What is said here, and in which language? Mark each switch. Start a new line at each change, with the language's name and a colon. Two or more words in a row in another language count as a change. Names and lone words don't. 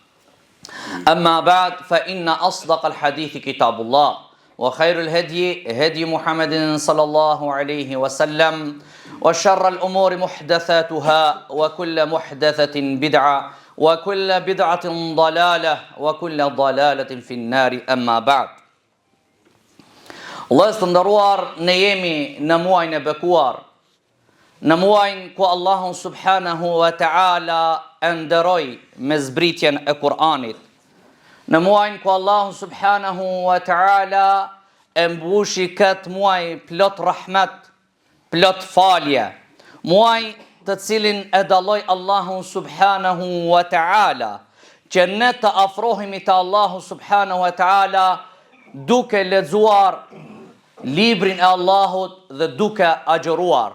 Arabic: أما بعد فإن أصدق الحديث كتاب الله وخير الهدي هدي محمد صلى الله عليه وسلم وشر الأمور محدثاتها وكل محدثة بدعة وكل بدعة ضلالة وكل ضلالة في النار أما بعد.
Albanian: Allah të nderuar, ne jemi në muajin e bekuar, në muajin ku Allahu
Arabic: سبحانه و
Albanian: ta'ala e nderoi me zbritjen e Kur'anit, në muajin ku Allahu
Arabic: سبحانه و تعالى
Albanian: e mbushi këtë muaj plot rahmet, plot falje, muaj të cilin e dalloi Allahu
Arabic: سبحانه و تعالى,
Albanian: që ne të afrohemi te Allahu
Arabic: سبحانه و تعالى
Albanian: duke lexuar librin e Allahut dhe duke agjëruar.